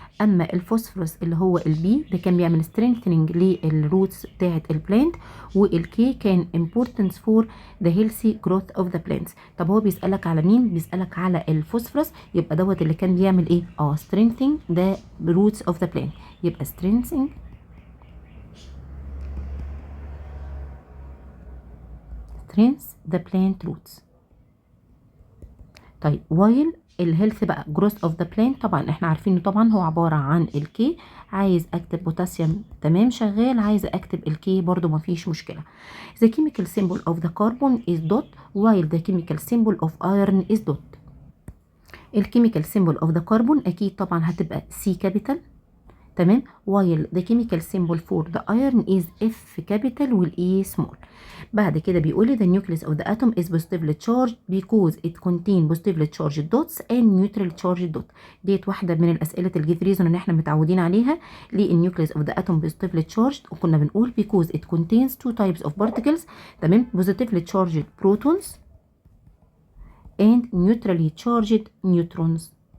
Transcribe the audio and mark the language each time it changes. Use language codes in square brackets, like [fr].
[ar] اما الفوسفورس اللي هو البي ده كان بيعمل strengthening للروتس بتاعه البلانت، والكي كان [en] important for the healthy growth of the plants. [ar] طب هو بيسألك على مين؟ بيسألك على الفوسفورس، يبقى دوت اللي كان بيعمل ايه؟ [en] strengthening the roots of the plant. [ar] يبقى [en] strengthening the plant roots. [ar] طيب while الهيلث بقى [en] growth of the plant، [ar] طبعا احنا عارفينه طبعا هو عبارة عن الكي. عايز اكتب بوتاسيوم تمام شغال، عايز اكتب الكي برضو مفيش مشكلة. [en] The chemical symbol of the carbon is dot while the chemical symbol of iron is dot. الكيميكال symbol of the carbon [ar] اكيد طبعا هتبقى [en] C capital تمام، while the chemical symbol for the iron is F capital وال E small. [ar] بعد كده بيقول لي [en] the nucleus of the atom is positively charged because it contain positively charged dots and neutral charged dot. [ar] ديت واحدة من الأسئلة الجيت ريزون اللي احنا متعودين عليها. [en] ليه النيوكليوس of the atom positively charged؟ [ar] وكنا بنقول [en] because it contains two types of particles تمام، positively charged protons and neutrally charged neutrons.